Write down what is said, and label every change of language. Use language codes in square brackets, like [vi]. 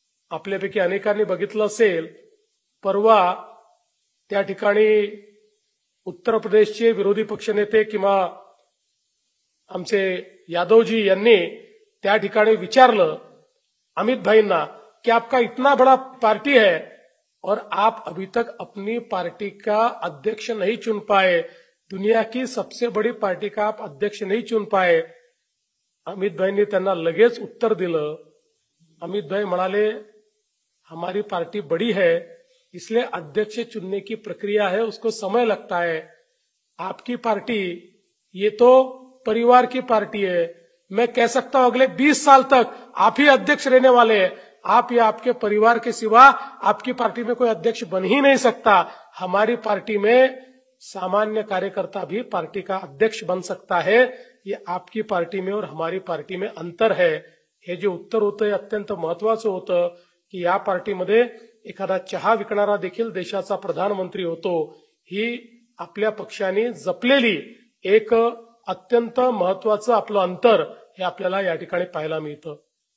[mr] आपल्यापैकी अनेकांनी बघितलं असेल, परवा त्या ठिकाणी उत्तर प्रदेशचे विरोधी पक्षनेते किंवा आमचे यादवजी यांनी त्या ठिकाणी विचारलं अमित भाईंना कि [hi] आपका इतना बड़ा पार्टी है और आप अभी तक अपनी पार्टी का अध्यक्ष नहीं चुन पाए, [mr] दुनिया की सबसे बड़ी पार्टी का आप अध्यक्ष नहीं चुन पाए। अमित भाईंनी त्यांना लगेच उत्तर दिलं। अमित भाई म्हणाले [hi] हमारी पार्टी बड़ी है इसलिए अध्यक्ष चुनने की प्रक्रिया है, उसको समय लगता है। आपकी पार्टी ये तो परिवार की पार्टी है, मैं कह सकता हूं अगले 20 साल तक आप ही अध्यक्ष रहने वाले हैं। आप या आपके परिवार के सिवा आपकी पार्टी में कोई अध्यक्ष बन ही नहीं सकता। हमारी पार्टी में सामान्य कार्यकर्ता भी पार्टी का अध्यक्ष बन सकता है। ये आपकी पार्टी में और हमारी पार्टी में अंतर है। [mr] हे जे उत्तर होतं हे अत्यंत महत्वाचं होतं की या पार्टीमध्ये एखादा चहा विकणारा देखील देशाचा प्रधानमंत्री होतो। ही आपल्या पक्षाने जपलेली एक अत्यंत महत्वाचं आपलं अंतर हे आपल्याला या ठिकाणी पाहायला मिळतं।